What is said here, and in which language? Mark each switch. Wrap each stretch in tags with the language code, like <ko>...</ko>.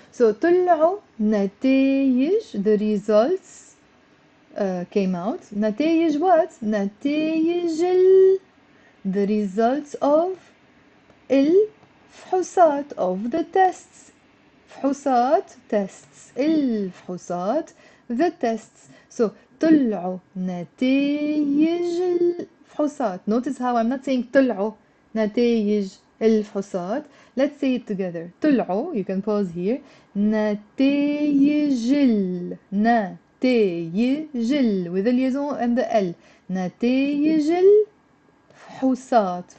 <en>So,</en> <ar>طلعوا نتائج,</ar> <en>the results came out. نتائج what? نتائج the results of الفحوصات, of the tests. فحوصات, tests. الفحوصات, the tests.</en> <ar>So, طلعوا نتائج الفحوصات.</ar> <en>Notice how I'm not saying</en> <ar>طلعوا نتائج الفحوصات.</ar> <en>Let's say it together. طلعوا, you can pause here. نتائج نتائج with the liaison and the L.</en> <ar>نتائج الفحوصات.</ar>